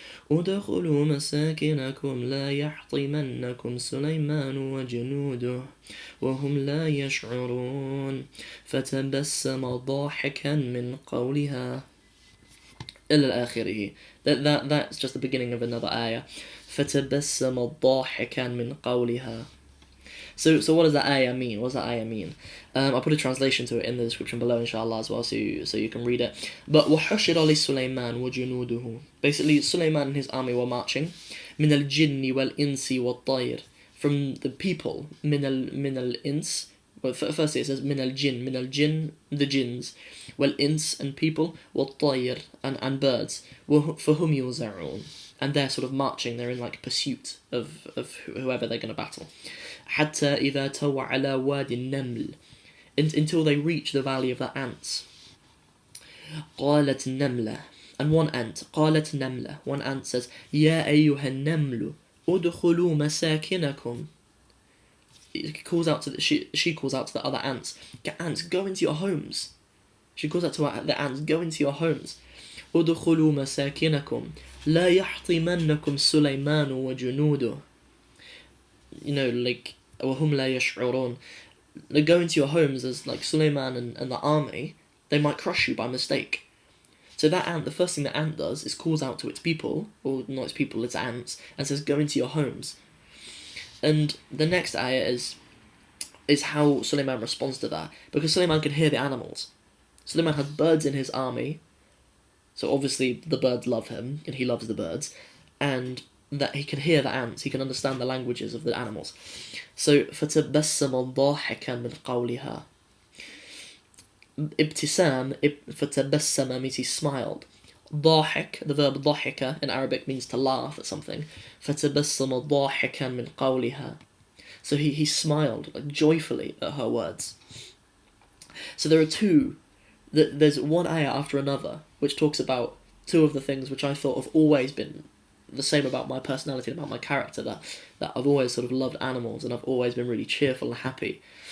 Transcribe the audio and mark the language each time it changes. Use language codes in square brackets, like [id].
[ar] ادخلوا مساكنكم لا يحطمنكم سليمان وجنوده وهم لا يشعرون فتبسم ضاحكا من قولها إلى آخره. [en] That's just the beginning of another ayah. [ar] فتبسم ضاحكا من قولها. [en] So what does that ayah mean? What does that ayah mean? I'll put a translation to it in the description below, inshallah, as well, so you can read it. [ar] But وَحُشِرَ لِسُلَيْمَانُ وَجُنُودُهُ. [en] Basically, Sulaiman and his army were marching. [ar] مِنَ الْجِنِّ وَالْإِنسِ وَالطَّيْرِ. [en] From the people, [ar] مِنَ الْإِنس. [en] Well, firstly it says [ar] مِنَ الْجِنِّ, [en] the jinns. [ar] وَالْإِنس, [en] and people. [ar] وَالطَّيْرِ, [en] and birds. [ar] فَهُمْ يُوزَعُونَ. [en] And they're sort of marching, they're in like pursuit of whoever they're going to battle. [ar] حتى إذا توا على واد النمل, [en] until they reach the valley of the ants. [ar] قالت النملة, [en] and one ant, [ar] قالت النملة, [en] one ant says, [ar] يا أيها النمل ادخلوا مساكنكم. [en] She calls out to the other ants, ants, go into your homes. She calls out to the ants, go into your homes. [ar] ادخلوا مساكنكم لا يحطمنكم سليمان وجنوده. Like, وهم لا يشعرون. [en] They go into your homes as like Sulaiman and the army, they might crush you by mistake. So that ant, the first thing that ant does is calls out to its people, or not its people, its ants, and says, go into your homes. And the next ayah is how Sulaiman responds to that, because Sulaiman can hear the animals. Sulaiman has birds in his army, so obviously the birds love him, and he loves the birds, and that he can hear the ants, he can understand the languages of the animals. [ar] So فَتَبَسَّمَ ضَاحِكًا مِنْ قَوْلِهَا. [en] Ibtisam, فَتَبَسَّمَ means he smiled. ضاحك, the verb ضحك in Arabic means to laugh at something. [ar] فَتَبَسَّمَ ضَاحِكًا مِنْ قَوْلِهَا. [en] So he smiled like joyfully at her words. So there are there's one ayah after another which talks about two of the things which I thought have always been the same about my personality and about my character, that I've always sort of loved animals and I've always been really cheerful and happy.